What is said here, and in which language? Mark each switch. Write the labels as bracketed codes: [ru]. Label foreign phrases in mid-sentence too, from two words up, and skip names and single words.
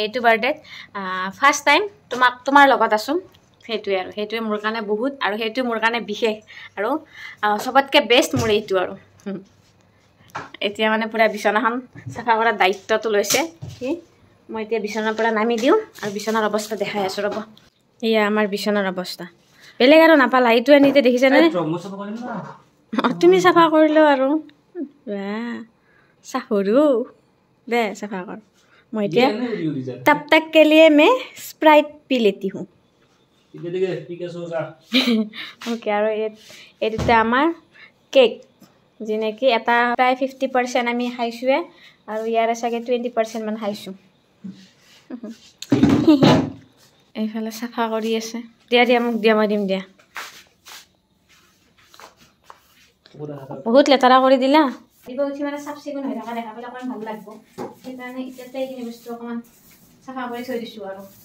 [as] এইটো বাৰ্থডেত [en] first time [as] তোমাৰ লগত আছোঁ সেইটোৱে মোৰ কাৰণে বহুত আৰু সেইটো মোৰ কাৰণে বিশেষ আৰু চবতকৈ বেষ্ট মোৰ এইটো আৰু এতিয়া মানে পূৰা বিচনাখন চাফা কৰাৰ দায়িত্বটো লৈছে কি মই এতিয়া বিচনাৰ পৰা নামি দিওঁ আৰু বিচনাৰ অৱস্থা দেখাই আছোঁ ৰ'ব এয়া আমাৰ বিচনাৰ অৱস্থা বেলেগ আৰু নাপালা এইটো আনিতে দেখিছেনে তুমি চাফা কৰিলোঁ আৰু চাহৰু দে চাফা কৰ মই এতিয়া [hi] तब तक के लिए मैं स्प्राइट पी लेती हूँ [as] ओके আৰু এইটোতে আমাৰ কেক যি নেকি এটা প্ৰায় 50% আমি খাইছোঁৱে আৰু ইয়াৰে চাগে 20% মান খাইছোঁ এইফালে চাফা কৰি আছে দিয়া মোক দিয়া মই দিম দিয়া বহুত লেতেৰা কৰি দিলা দিব উঠি মানে চাফ চিকুণ হৈ থকা দেখা পালে অকণমান ভাল লাগিব সেইকাৰণে এতিয়াতে এইখিনি বস্তু অকণমান চাফা কৰি থৈ দিছোঁ আৰু